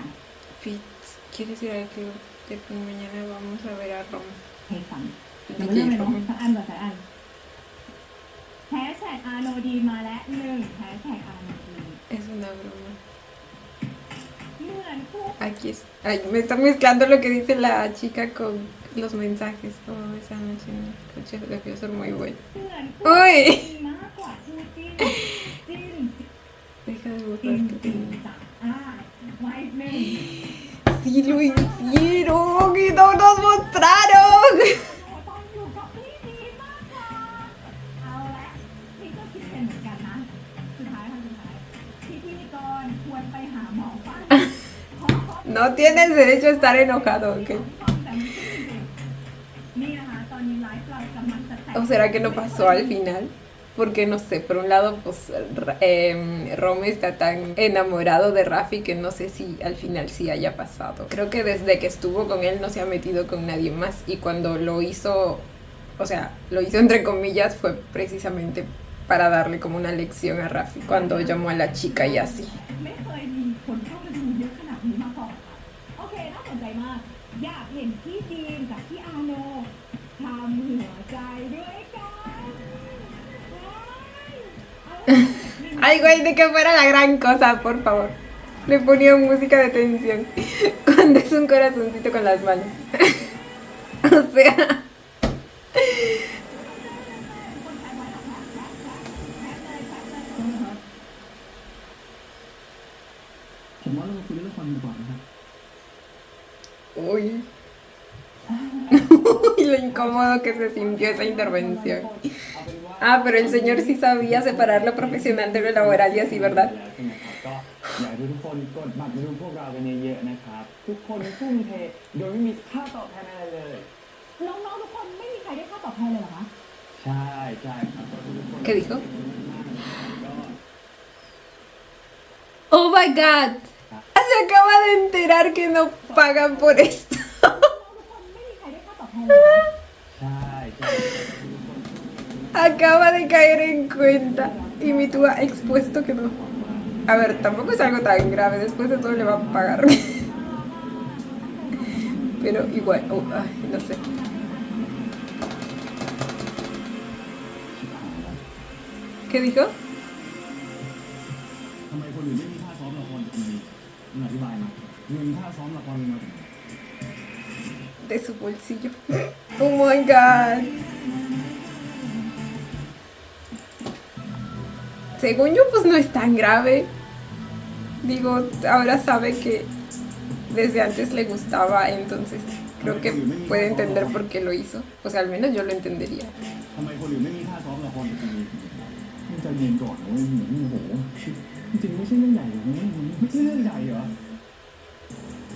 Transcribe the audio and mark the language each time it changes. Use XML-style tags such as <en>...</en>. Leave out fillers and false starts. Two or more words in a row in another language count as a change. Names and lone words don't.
<es>Pete, ¿quieres ir al club? Mañana vamos a ver a Rom.</es> <th>ให้ฟังเดี๋ยวเริ่มเลยเนาะสักอันก่อนสักอันแฮชแท็กอาโนดีมาแล้ว1แฮชแท็กอาโนดี</th> <es>Es una broma.</es> <th>เหมือนคู่</th> <es>Aquí es. Ay, me está mezclando lo que dice la chica con los mensajes. Como esa noche en el coche debió ser muy bueno.</es> <th>เหมือน</th> <es>Uy.</es> <th>มากกว่าคู่จิ้นจิ้น</th> <es>Deja de</es> <th>จริง</th> <es>borrar que</es> <th>จริง</th> <es>tengo.</es> <th>จังไว้หนึ่ง</th> <es>Sí lo hicieron y no nos mostraron.</es> <th>ตอนอยู่กับพี่ดีมากกว่าเอาละพี่ก็คิดเป็นเหมือนกันนะสุดท้ายพี่พิธีกรควรไปหาหมอป่ะ</th> <es>No tienes derecho a estar enojado, ¿ok?</es> <th>นี่นะคะตอนนี้ไลฟ์เรากำลังจะแตะ</th> <es>¿O será que no pasó al final? Porque no sé, por un lado, pues Rom está tan enamorado de Rafi que no sé si al final sí haya pasado. Creo que desde que estuvo con él no se ha metido con nadie más y cuando lo hizo, o sea, lo hizo entre comillas fue precisamente para darle como una lección a Rafi cuando llamó a la chica y así.</es> <th>ไม่เคยมีคนเข้าไปดูเยอะขนาดนี้มาก่อนค่ะโอเคน่าสนใจมาก อยากเห็นพี่จีนกับพี่อาโนทำหัวใจด้วยกัน</th> <es>Ay, güey, de que fuera la gran cosa, por favor. Le ponía música de tensión cuando es un corazoncito con las manos. O sea...</es> <th>ผมว่าเรามาคุยเรื่องละครกันก่อนนะครับ</th> <es>Uy. Uy, lo incómodo que se sintió esa intervención. Ah, pero el señor sí sabía separar lo profesional de lo laboral y así, ¿verdad?</es> <th>ก็อยากให้ทุกคนกดบัตรมาดูพวกเรากันเยอะๆนะครับ ทุกคนทุ่มเทโดยไม่มีค่าตอบแทนอะไรเลย น้องๆทุกคนไม่มีใครได้ค่าตอบแทนเลยเหรอคะ ใช่ครับก็ทุกคน</th> <es>¿Qué dijo?</es> <th>ก็</th> <en>Oh my god.</en> <es>Se acaba de enterar que no pagan por esto.</es> <th>ทุกคนไม่มีใครได้ค่าตอบแทนเลยเหรอคะ ใช่ทุกคน</th> <es>Acaba de caer en cuenta. Y mi tú ha expuesto que no. A ver, tampoco es algo tan grave. Después de todo le va a pagar. Pero igual. Oh, ay, no sé. ¿Qué dijo?</es> <th>ทำไมคนอื่นไม่มีค่าซ้อมละครกับคนนี้มึงอธิบายมาเงินค่าซ้อมละครมึงมาจากไหน</th> <es>De su bolsillo.</es> <en>Oh my god.</en> <es>Según yo, pues no es tan grave. Digo, ahora sabe que desde antes le gustaba, entonces creo que puede entender por qué lo hizo. O sea, al menos yo lo entendería.</es> <th>ทำไมคนอื่นไม่มีค่าซ้อมละครกับคนนี้มึงใจเย็นก่อนนะเว้ยโอ้โหจริงๆไม่ใช่เรื่องใหญ่หรอกนะไม่ใช่เรื่องใหญ่เหรอ</th>